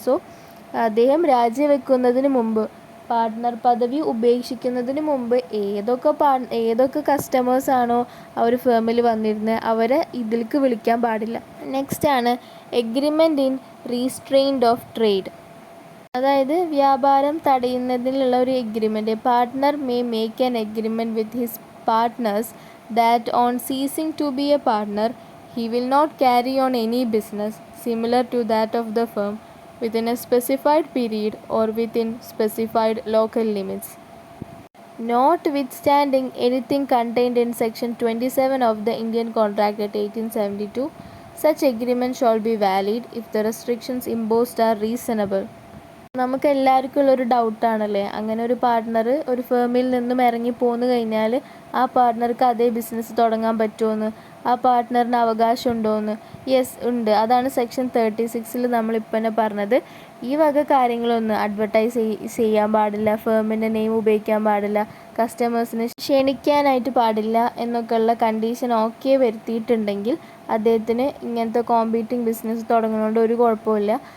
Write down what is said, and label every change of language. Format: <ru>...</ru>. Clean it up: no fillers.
<ml>So അദ്ദേഹം രാജിവെക്കുന്നതിന് മുമ്പ്, partner പദവി ഉപേക്ഷിക്കുന്നതിന് മുമ്പ് ഏതൊക്കെ കസ്റ്റമേഴ്സാണോ ആ ഒരു ഫേമിൽ വന്നിരുന്നത് അവരെ ഇതിലേക്ക് വിളിക്കാൻ പാടില്ല.</ml> <en>next</en> <ml>ആണ്</ml> <en>Agreement in restraint of trade.</en> <ml>അതായത് വ്യാപാരം തടയുന്നതിനുള്ള ഒരു agreement.</ml> <en>Partner may make an agreement with his partners that on ceasing to be a partner he will not carry on any business similar to that of the firm within a specified period or within specified local limits. Notwithstanding anything contained in Section 27 of the Indian Contract Act 1872, such agreement shall be valid if the restrictions imposed are reasonable.</en> <ml>നമുക്ക് എല്ലാവർക്കും ഉള്ളൊരു ഡൗട്ടാണല്ലേ, അങ്ങനെ ഒരു partner ഒരു ഫേമിൽ നിന്നും ഇറങ്ങി പോന്നു കഴിഞ്ഞാൽ ആ പാർട്ട്ണർക്ക് അതേ ബിസിനസ് തുടങ്ങാൻ പറ്റുമോയെന്ന്, ആ പാർട്ട്ണറിന് അവകാശം ഉണ്ടോയെന്ന്. യെസ്, ഉണ്ട്. അതാണ് സെക്ഷൻ 36 നമ്മളിപ്പോൾ തന്നെ പറഞ്ഞത്. ഈ വക കാര്യങ്ങളൊന്നും അഡ്വർടൈസ് ചെയ്യാൻ പാടില്ല, ഫേമിൻ്റെ നെയിം ഉപയോഗിക്കാൻ പാടില്ല, കസ്റ്റമേഴ്സിനെ ക്ഷണിക്കാനായിട്ട് പാടില്ല എന്നൊക്കെയുള്ള കണ്ടീഷൻ ഓക്കെ വരുത്തിയിട്ടുണ്ടെങ്കിൽ അദ്ദേഹത്തിന് ഇങ്ങനത്തെ കോമ്പീറ്റിംഗ് ബിസിനസ് തുടങ്ങുന്നതുകൊണ്ട് ഒരു കുഴപ്പമില്ല.</ml>